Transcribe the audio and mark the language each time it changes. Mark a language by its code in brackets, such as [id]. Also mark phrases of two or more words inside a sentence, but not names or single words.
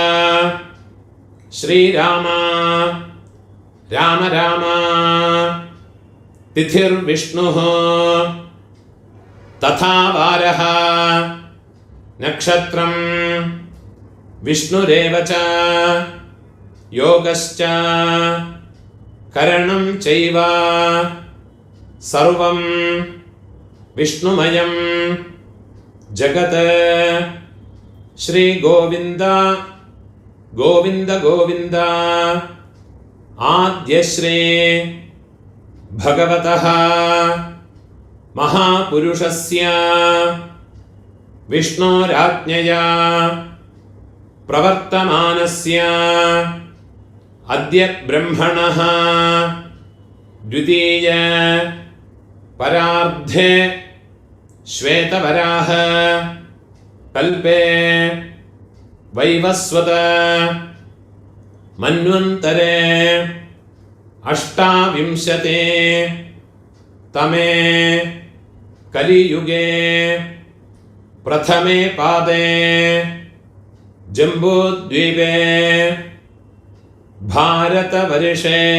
[sa] श्रीराम राम राम तिथिर्विष्णुः तथा वारः नक्षत्रं विष्णुरेव च योगश्च करणं चैव सर्वं विष्णुमयं जगत्. श्री गोविन्द गोविन्द गोविन्द आद्यश्री भगवतः महापुरुषस्य विष्णोराज्ञया प्रवर्तमानस्य अद्य ब्रह्मणः द्वितीय परार्धे श्वेतवराह कल्पे वैवस्वत मन्वन्तरे अष्टाविंशते तमे कलियुगे प्रथमे पादे जम्बूद्वीपे भारतवर्षे